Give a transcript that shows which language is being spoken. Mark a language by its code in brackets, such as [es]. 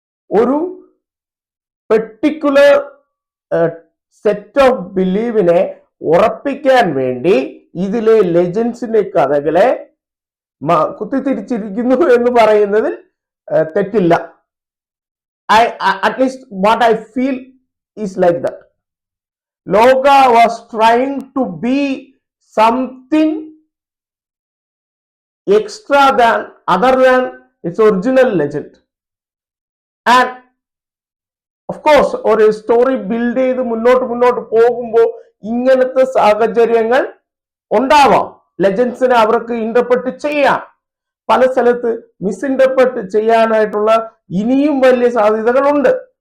[ml] ഒരു particular set of ബിലീവിനെ ഉറപ്പിക്കാൻ വേണ്ടി ഇതിലെ ലെജൻസിന്റെ കഥകളെ കുത്തിത്തിരിച്ചിരിക്കുന്നു എന്ന് പറയുന്നതിൽ തെറ്റില്ല. [en] At least what I feel is like that. Loka was trying to be something extra than other than its original legend. And of course, [ml] ഒരു സ്റ്റോറി ബിൽഡ് ചെയ്ത് മുന്നോട്ട് പോകുമ്പോൾ ഇങ്ങനത്തെ സാഹചര്യങ്ങൾ ഉണ്ടാവാം. ലെജൻസിനെ അവർക്ക് ഇന്റർപ്രറ്റ് ചെയ്യാം, പല സ്ഥലത്ത് മിസ്ഇന്റർപ്രറ്റ് ചെയ്യാനായിട്ടുള്ള ഇനിയും വലിയ സാധ്യതകളുണ്ട്.